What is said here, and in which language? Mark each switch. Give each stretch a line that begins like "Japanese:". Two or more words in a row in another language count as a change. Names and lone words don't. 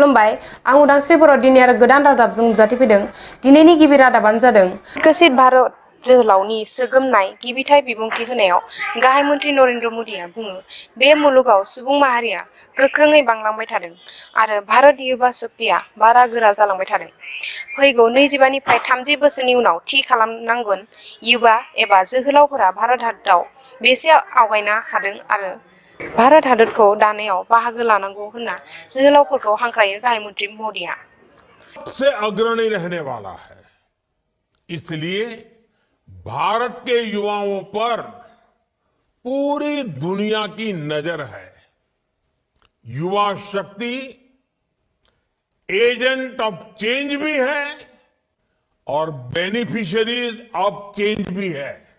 Bodo: खुलुमबाय आं उदांस्रि बर' दिनै आरो गोदान रादाबजों नुजाथिफैदों। दिनैनि गिबि रादाबानो जादों विकसित भारत जोहोलावनि सोगोमनाय गिबिथाइ बिबुंथि होनायाव गाहाय मन्थ्रि नरेन्द्र मदिआ बुङो बे मुलुगाव सुबुं माहारिया गोख्रोङै बांलांबाय थादों आरो भारत युवा शक्तिया बारा गोरा जालांबाय थादों। फैगौ 25 निफ्राय 30 बोसोरनि उनाव थि खालामनांगोन युवा एबा जोहोलावफोरा भारत हादराव बेसे आवगायनो हादों आरो भारत हादरखौ दानायाव बाहागो लानांगौ होनना जोहोलावफोरखौ हांख्रायो गाहाय मन्थ्रि मदिआ।
Hindi: सबसे अग्रणी रहने वाला है, इसलिए भारत के युवाओं पर पूरी दुनिया की नजर है। युवा शक्ति
English: agent of change
Hindi: भी है और
English: beneficiaries of change
Hindi: भी है।